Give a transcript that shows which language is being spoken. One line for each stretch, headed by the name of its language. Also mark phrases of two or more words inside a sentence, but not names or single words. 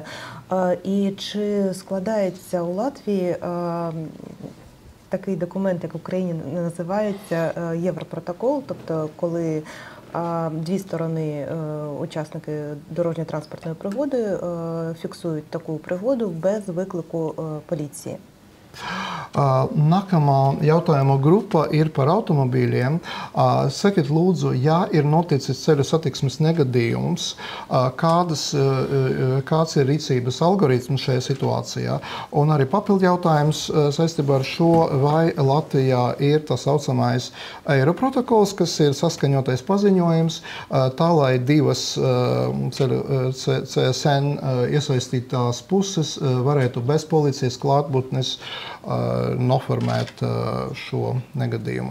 Ukrainian: І чи складається у Латвії такий документ, як в Україні називається Європротокол, тобто коли дві сторони, учасники дорожньо-транспортної пригоди, фіксують таку пригоду без виклику поліції.
Latvian: Nākamā jautājuma grupa ir par automobīļiem. Sakiet, lūdzu, ja ir noticis ceļu satiksmes negadījums, kāds ir rīcības algoritms šajā situācijā? Un arī papildu jautājums saistībā ar šo, vai Latvijā ir tā saucamais Eiroprotokols, kas ir saskaņotais paziņojums, tā lai divas CSN iesaistītās puses varētu bez policijas klātbūtnes noformēt šo negadījumu.